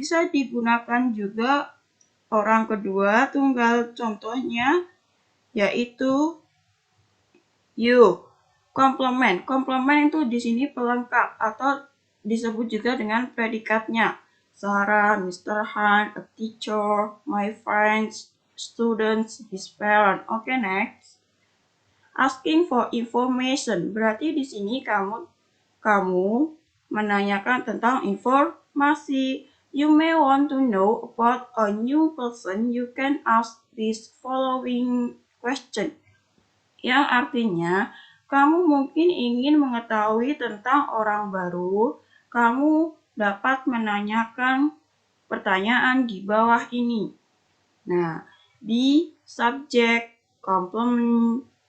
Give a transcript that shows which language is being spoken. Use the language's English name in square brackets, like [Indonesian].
[Indonesian] Bisa digunakan juga orang kedua tunggal, contohnya yaitu you. Komplement. Komplement itu di sini pelengkap atau disebut juga dengan predikatnya. [English] Sarah, Mr. Han, a teacher, my friends, students, his parent. Oke, next. Asking for information. [Indonesian] Berarti di sini kamu menanyakan tentang informasi. [English] You may want to know about a new person. You can ask this following question. [Indonesian] Yang artinya, kamu mungkin ingin mengetahui tentang orang baru. Kamu dapat menanyakan pertanyaan di bawah ini. Nah, di subjek complement.